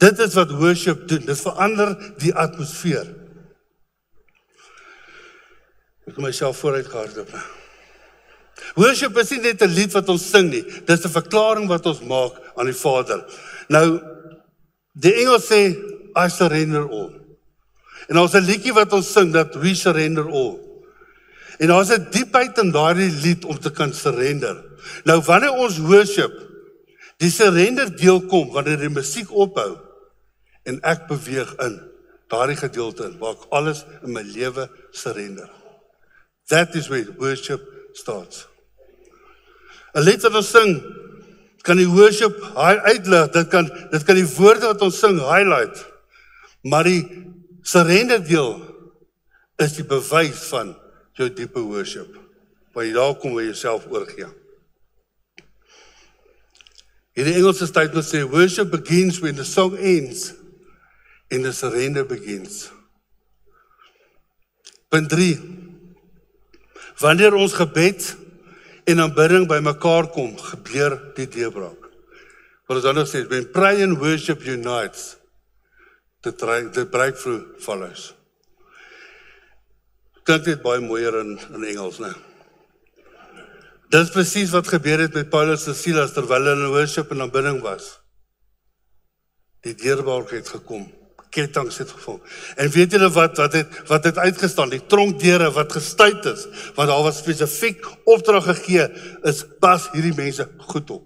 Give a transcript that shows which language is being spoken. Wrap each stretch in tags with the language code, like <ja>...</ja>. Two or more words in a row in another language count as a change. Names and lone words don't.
<af>Dit is wat worship doen, dit verander die atmosfeer. Ek het myself vooruit gehardloop. Worship is nie net 'n lied wat ons sing nie, dit is 'n verklaring wat ons maak aan die Vader. Nou, die Engels sê,</af> <en>I surrender all.</en> <af>En ons 'n liedjie wat ons sing, dat</af> <en>we surrender all.</en> <af>En daar's 'n diepheid in daardie lied om te kan surrender. Nou, wanneer ons worship, die surrender deel kom, wanneer die musiek ophou, en ek beweeg in daardie gedeelte in, waar ek alles in my lewe surrender.</af> <en>That is where worship starts.</en> <af>'n lied wat ons sing, kan die worship uitlig, dit kan die woorde wat ons sing highlight, maar die surrender deel is die bewys van jou diepe worship, waar jy daar kom waar jy jouself oorgee. Hierdie Engelse statement sê,</af> <en>worship begins when the song ends and the surrender begins.</en> <af>Punt 3. Wanneer ons gebed en aanbidding by mekaar kom, gebeur die deurbraak. Wat ons anders sê,</af> <en>when prayer and worship unites, the breakthrough follows.</en> <af>Klink dit baie mooier in Engels, né? Dit is presies wat gebeur het met Paulus en Silas terwyl hulle in worship en aanbidding was. Die deurbraak het gekom. Kettinge het geval. En weet julle wat het uitgestaan? Die tronkdeure wat gestuit is, want daar was spesifiek opdrag gegee, is pas hierdie mense goed op.</af>